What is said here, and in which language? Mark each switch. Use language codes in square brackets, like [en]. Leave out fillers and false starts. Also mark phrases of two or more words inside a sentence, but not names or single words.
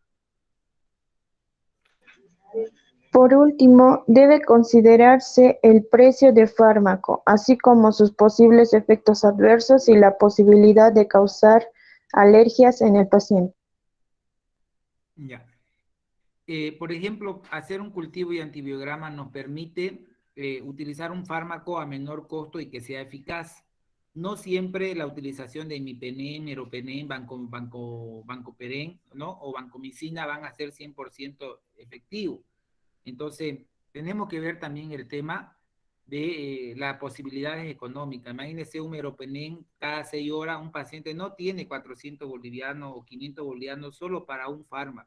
[es] Por último, debe considerarse el precio del fármaco, así como sus posibles efectos adversos y la posibilidad de causar alergias en el paciente. Ya. Por ejemplo, hacer un cultivo y antibiograma nos permite utilizar un fármaco a menor costo y que sea eficaz. No siempre la utilización de imipenem, meropenem, bancoperen, ¿no? O vancomicina van a ser 100% efectivos. Entonces, tenemos que ver también el tema de las posibilidades económicas. Imagínense un meropenem cada 6 horas, un paciente no tiene 400 bolivianos o 500 bolivianos solo para un fármaco.